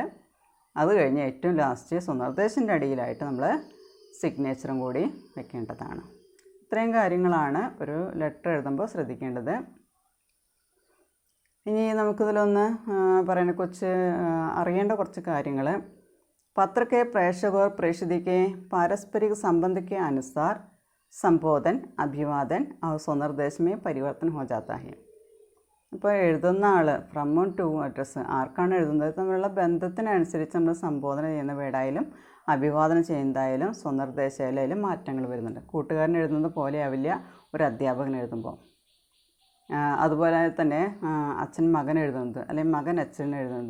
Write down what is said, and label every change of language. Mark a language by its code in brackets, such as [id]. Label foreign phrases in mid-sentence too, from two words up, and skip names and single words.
[ml] അത് കഴിഞ്ഞ് ഏറ്റവും ലാസ്റ്റ് സ്വനിർദ്ദേശത്തിൻ്റെ അടിയിലായിട്ട് നമ്മൾ സിഗ്നേച്ചറും കൂടി വെക്കേണ്ടതാണ്. ഇത്രയും കാര്യങ്ങളാണ് ഒരു ലെറ്റർ എഴുതുമ്പോൾ ശ്രദ്ധിക്കേണ്ടത്. ഇനി നമുക്കിതിലൊന്ന് പറയുന്ന അറിയേണ്ട കുറച്ച് കാര്യങ്ങൾ. [hi] पत्र के प्रेषक और प्रेषित के पारस्परिक संबंध के अनुसार संबोधन, अभिवादन और स्वनिर्देश में परिवर्तन हो जाता है. [ml] ഇപ്പോൾ എഴുതുന്ന ആൾ [en] from to address [ml] ആർക്കാണ് എഴുതുന്നത് തമ്മിലുള്ള ബന്ധത്തിനനുസരിച്ച് നമ്മൾ സംബോധന ചെയ്യുന്ന വേർഡായാലും അഭിവാദനം ചെയ്യുന്നതായാലും സ്വനിർദ്ദേശമായാലും മാറ്റങ്ങൾ വരുന്നുണ്ട്. കൂട്ടുകാരൻ എഴുതുന്നത് പോലെ ആവില്ല ഒരു അധ്യാപകൻ എഴുതുമ്പോൾ. അതുപോലെ തന്നെ അച്ഛൻ മകൻ എഴുതുന്നത് അല്ലെങ്കിൽ മകൻ അച്ഛൻ എഴുതുന്നത്.